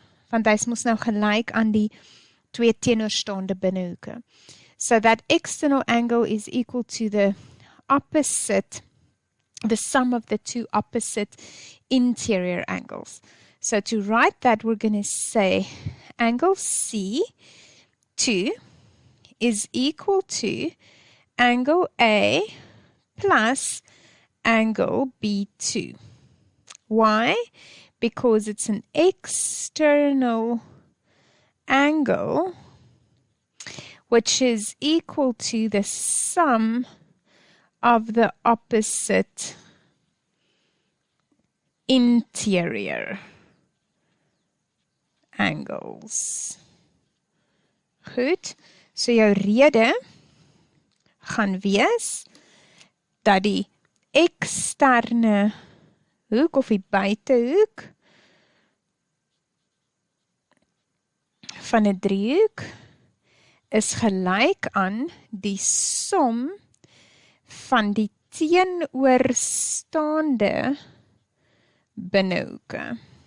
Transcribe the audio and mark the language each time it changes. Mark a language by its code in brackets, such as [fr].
[af] Want hy is mos nou gelyk aan die twee teenoorstaande binnehoeke. [en] So that external angle is equal to the opposite, the sum of the two opposite interior angles. So to write that, we're going to say angle C2 is equal to angle A plus angle B2. Why? Because it's an external angle which is equal to the sum of the opposite interior angles. [af] Goed, so jou rede gaan wees dat die eksterne hoek of die buitehoek van 'n driehoek is gelyk aan die som van die teenoorstaande binnehoeke.